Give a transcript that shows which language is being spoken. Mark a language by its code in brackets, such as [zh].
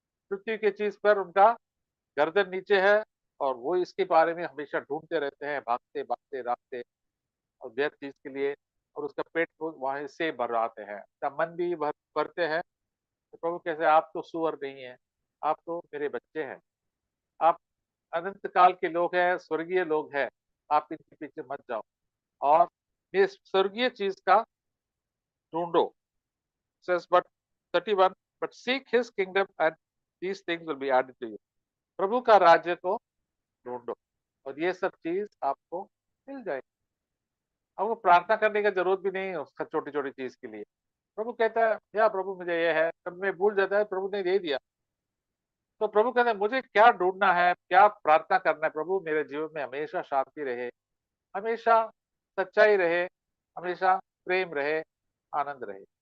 [hi] पृथ्वी की चीज पर उनका गर्दन नीचे है, और वो इसके बारे में हमेशा ढूंढते रहते हैं, भागते भागते रास्ते और व्यर्थ चीज के लिए, और उसका पेट को वहां से भर आते हैं, उसका मन भी भरते हैं। तो प्रभु कैसे, आप तो सुअर नहीं है, आप तो मेरे बच्चे हैं, आप अनंत काल के लोग हैं, स्वर्गीय लोग हैं, आप इनके पीछे मत जाओ, और ये स्वर्गीय चीज का ढूंढो। [en] says but 31, but seek his kingdom and these things will be added to you। [hi] प्रभु का राज्य को ढूंढो और ये सब चीज आपको मिल जाएगी। आपको प्रार्थना करने की जरूरत भी नहीं है उसका, छोटी छोटी चीज के लिए। प्रभु कहता है या प्रभु मुझे ये है, कभी मैं भूल जाता है, प्रभु ने दे दिया। तो प्रभु कहता है मुझे क्या ढूंढना है, क्या प्रार्थना करना है, प्रभु मेरे जीवन में हमेशा शांति रहे, हमेशा सच्चाई रहे, हमेशा प्रेम रहे, आनंद रहे।